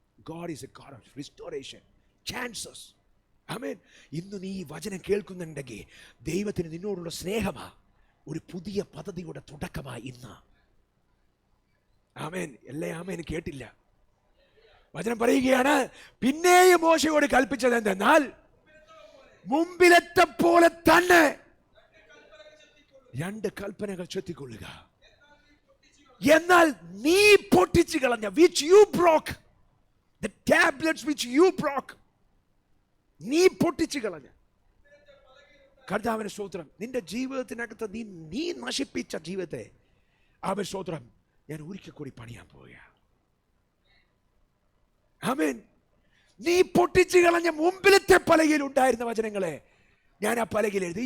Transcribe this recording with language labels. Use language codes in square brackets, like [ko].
[en] God is a God of restoration, chances. [ml] ആമേൻ. ഇന്ന് നീ ഈ വചനം കേൾക്കുന്നുണ്ടെങ്കിൽ ദൈവത്തിന് നിന്നോടുള്ള സ്നേഹമാ ഒരു പുതിയ പദ്ധതിയുടെ തുടക്കമായി ഇന്ന്. ആമേൻ. ആമേൻ കേട്ടില്ല. വചനം പറയുകയാണ്, പിന്നെയും മോശയോട് കൽപ്പിച്ചത് എന്തെന്നാൽ മുമ്പിലത്തെ പോലെ തന്നെ 2 കൽപ്പനകൾ ചെത്തിക്കൊള്ളുക. എന്നാൽ നീ പൊട്ടിച്ചു കളഞ്ഞ, [en] which you broke, the tablets which you broke, [ml] നീ പൊട്ടിച്ചു കളഞ്ഞ. കർത്താവിന് സ്തോത്രം. നിന്റെ ജീവിതത്തിനകത്ത് നീ നശിപ്പിച്ച ജീവിതത്തെ അവൻ സ്തോത്രം ഞാൻ ഒരിക്കൽ കൂടി പണിയാൻ പോവുക. ആമേൻ. നീ പൊട്ടിച്ചു കളഞ്ഞ മുമ്പിലത്തെ പലകയിൽ ഉണ്ടായിരുന്ന വചനങ്ങളെ ഞാൻ ആ പലകയിൽ എഴുതി.